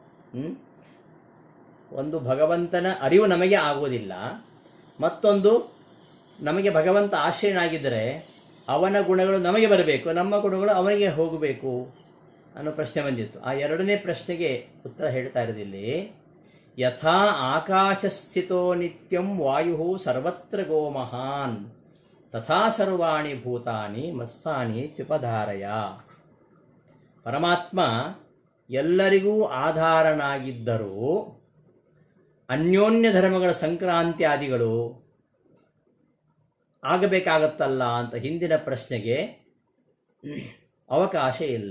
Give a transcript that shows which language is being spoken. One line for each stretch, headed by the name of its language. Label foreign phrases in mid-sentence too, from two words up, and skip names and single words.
Kannada: ಒಂದು ಭಗವಂತನ ಅರಿವು ನಮಗೆ ಆಗುವುದಿಲ್ಲ, ಮತ್ತೊಂದು ನಮಗೆ ಭಗವಂತ ಆಶ್ರಯನಾಗಿದ್ದರೆ ಅವನ ಗುಣಗಳು ನಮಗೆ ಬರಬೇಕು, ನಮ್ಮ ಗುಣಗಳು ಅವನಿಗೆ ಹೋಗಬೇಕು ಅನ್ನೋ ಪ್ರಶ್ನೆ ಬಂದಿತ್ತು. ಆ ಎರಡನೇ ಪ್ರಶ್ನೆಗೆ ಉತ್ತರ ಹೇಳ್ತಾ ಇರೋದಿಲ್ಲಿ,
Sanskrit: ಯಥಾ ಆಕಾಶಸ್ಥಿತೋ ನಿತ್ಯಂ ವಾಯು ಸರ್ವತ್ರ ಗೋ ಮಹಾನ್ ತಥಾ ಸರ್ವಾಣಿ ಭೂತಾನಿ ಮಸ್ತಾನಿ ತ್ಯುಪಧಾರಯ.
Kannada: ಪರಮಾತ್ಮ ಎಲ್ಲರಿಗೂ ಆಧಾರನಾಗಿದ್ದರೂ ಅನ್ಯೋನ್ಯ ಧರ್ಮಗಳ ಸಂಕ್ರಾಂತ್ಯಾದಿಗಳು ಆಗಬೇಕಾಗತ್ತಲ್ಲ ಅಂತ ಹಿಂದಿನ ಪ್ರಶ್ನೆಗೆ ಅವಕಾಶ ಇಲ್ಲ.